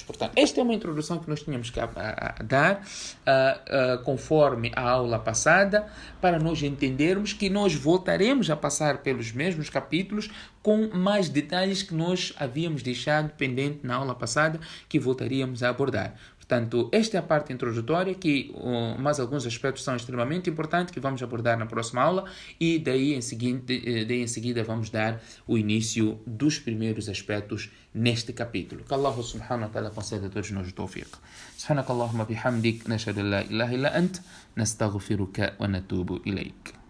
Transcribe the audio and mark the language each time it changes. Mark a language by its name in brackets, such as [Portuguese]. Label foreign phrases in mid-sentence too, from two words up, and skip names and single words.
[Portuguese] Portanto, esta é uma introdução que nós tínhamos que dar conforme a aula passada, para nós entendermos que nós voltaremos a passar pelos mesmos capítulos com mais detalhes que nós havíamos deixado pendente na aula passada, que voltaríamos a abordar. Portanto, esta é a parte introdutória, que mais alguns aspectos são extremamente importantes, que vamos abordar na próxima aula, e daí em seguida vamos dar o início dos primeiros aspectos neste capítulo. Que Allah [Arabic] سبحانه وتعالى [Portuguese] conceda a todos nós o tawfiq. [Arabic] سبحانك اللهم بحمدك، نشهد أن لا إله إلا أنت، نستغفرك ونتوب إليك.